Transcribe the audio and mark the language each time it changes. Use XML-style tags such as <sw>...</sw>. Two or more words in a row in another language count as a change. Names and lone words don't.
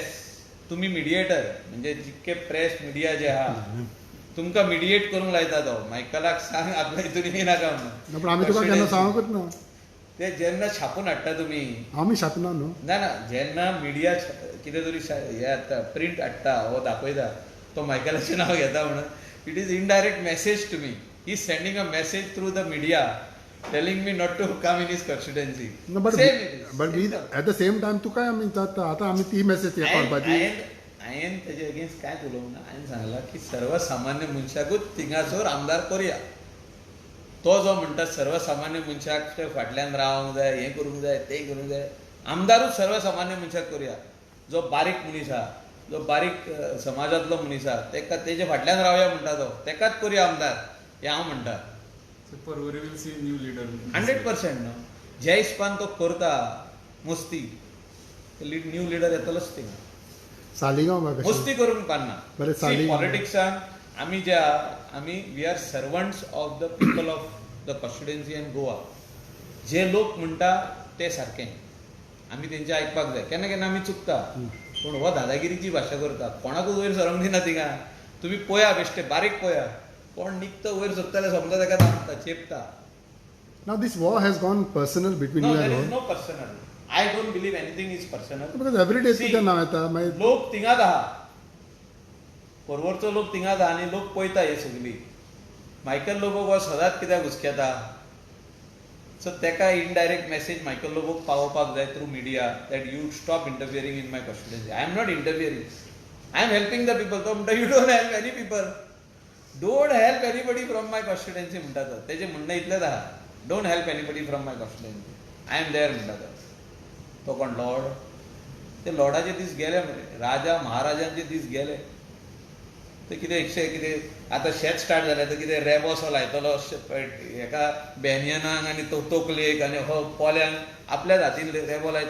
<kok>तुमी मिडिएटर, म्हणजे जितके प्रेस मिडिया जे आहा तुमकां मिडिएट करूंक लायता. तो मायकलाक सांग आपल्या हितून येनाका म्हणून. पण आमी तुका केन्ना सांगूंकच ना. ते जेन्ना छापून हाडटा तुमी, आमी छापना न्हू. ना जेन्ना मिडिया कितें तरी हे हाडटा, प्रिंट हाडटा, हो दाखयता, तो मायकलाचें नांव घेता म्हणून,</kok> <en>it is indirect message to me. he is sending a message through the media telling me not to come in his constituency. No, but Same it is. but we at the same time</en> <kok>तुका आमी आतां आमी ती मेसेज पावपाची. हांवें तेजे अगेन्स्ट कांयच उलोवंक ना. हांवें सांगलां की सर्वसामान्य मनशाकूच थिंगासोर आमदार करुया. तो जो म्हणटा सर्वसामान्य मनशाक ते फाटल्यान रावंक जाय, हें करूंक जाय, तें करूंक जाय, आमदारूच सर्वसामान्य मनशाक करुया. जो बारीक मनीस आहा, जो बारीक समाजांतलो मनीस आहा, तेका तेजे फाटल्यान रावया म्हणटा तो, तेकाच करुया आमदार, हें हांव म्हणटा.</kok> <en>Porvorim will see new leader</en> <kok>100% न्हू. ज्या हिसपान तो करता मस्ती,</kok> <en>new leader</en> <kok>येतलोच थिंगा. सालिगांव म्हाका मस्ती करून उपकारना. बरें, सालिगांव.</kok> <en>पॉलिटिक्सान</en> <kok>आमी जे आमी</kok> <en>we are servants of the people of the constituency in Goa.</en> <kok>जे लोक म्हणटा ते सारकें, आमी तेंचें आयकपाक जाय. केन्ना केन्ना आमी चुकता, पूण हो दादागिरीची भाशा करता, कोणाकूच वयर सरोंक दिना थिंगा. तुमी पळया बेश्टे बारीक पळया, कोण निकतो वयर सोदता जाल्यार समजा ताका दामता, चेपता.</kok> <en>Now this war has gone personal between No, you there and is all. no personal. I don't believe anything is personal. Because every day See,</en> <kok>तुजें नांव येता मागीर. लोक थिंगाच आहा, परवरचो लोक थिंगाच आहा आनी लोक पळयता हे सगळी. मायकल लोबोक हो सदांच कित्याक हुसकेता. सो तेका</kok> <en>indirect message मायकल लोबोक</en> <kok>पावोवपाक जाय</kok> <en>through media that you stop interfering in my constituency. I am not interfering, I am helping the people.</en> <kok>तो म्हणटा</kok> <en>you don't help any people, don't help anybody from my constituency</en> <kok>म्हणटा तो. तेजें म्हणणं इतलेंच आहा,</kok> <en>don't help anybody from my constituency, I am there</en> <kok>म्हणटा तो. तो कोण लॉर्ड, ते लॉर्डाचे दीस गेले मरे, राजा महाराजांचे दीस गेले. ते कितें आतां शेत स्टार्ट जालें तर कितें रेबो असो लायतलो हेका बॅनियनाक आनी तोकलेक आनी हो पोल्यांक आपल्याच हातीन रेबो लायता.</kok>